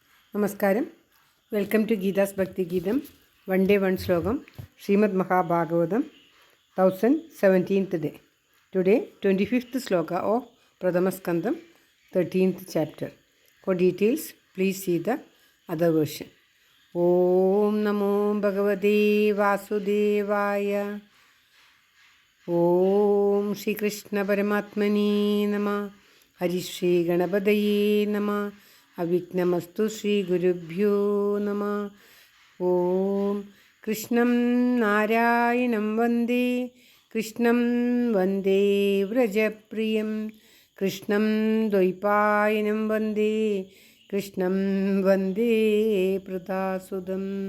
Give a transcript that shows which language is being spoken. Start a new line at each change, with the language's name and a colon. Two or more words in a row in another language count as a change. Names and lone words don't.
English: നമസ്കാരം. Welcome to Geetha's Bhakti Geetham. One day one shlokam. ശ്രീമദ് മഹാഭാഗവതം 1017th day. Today 25th sloka of Pradhama Skandam 13th chapter. For details please see the other version.
Sanskrit: Om Namo Bhagavate Vasudevaya. Om Shri Krishna Paramatmani Namah. Hari Shri Ganapadaye Namah. അവിഘ്നമസ്തു ശ്രീ ഗുരുഭ്യോ നമഃ. ഓം കൃഷ്ണം നാരായണം വന്ദേ കൃഷ്ണം വന്ദേ വ്രജപ്രിയം കൃഷ്ണം ദ്വൈപായനം വന്ദേ കൃഷ്ണം വന്ദേ പ്രദാസുതം.